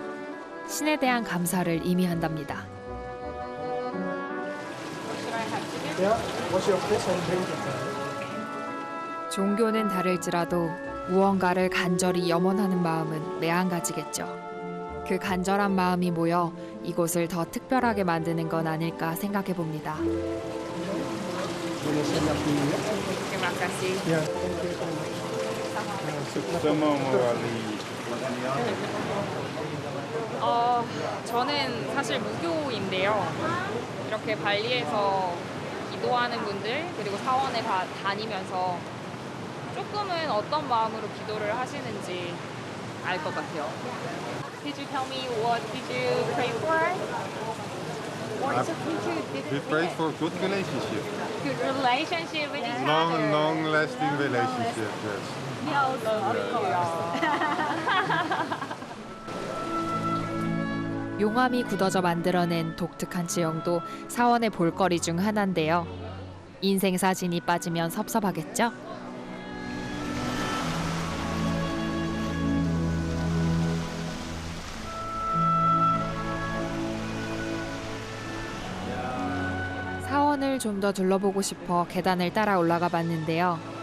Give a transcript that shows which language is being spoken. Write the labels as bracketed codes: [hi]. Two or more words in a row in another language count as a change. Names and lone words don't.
[ko] 신에 대한 감사를 의미한답니다. 종교는 다를지라도 무언가를 간절히 염원하는 마음은 매한가지겠죠. 그 간절한 마음이 모여 이곳을 더 특별하게 만드는 건 아닐까 생각해 봅니다. [id] Terima kasih. [ko] 저는 사실 무교인데요. 이렇게 발리에서 기도하는 분들 그리고 사원에 다니면서 조금은 어떤 마음으로 기도를 하시는지 알 것 같아요. [en] Did you tell me what did you pray for? What is it you We pray for good relationship. Good relationship with each Long, other. long-lasting relationship, yes. We also [ko] 용암이 굳어져 만들어낸 독특한 지형도 사원의 볼거리 중 하나인데요. 인생 사진이 빠지면 섭섭하겠죠? 사원을 좀 더 둘러보고 싶어 계단을 따라 올라가 봤는데요.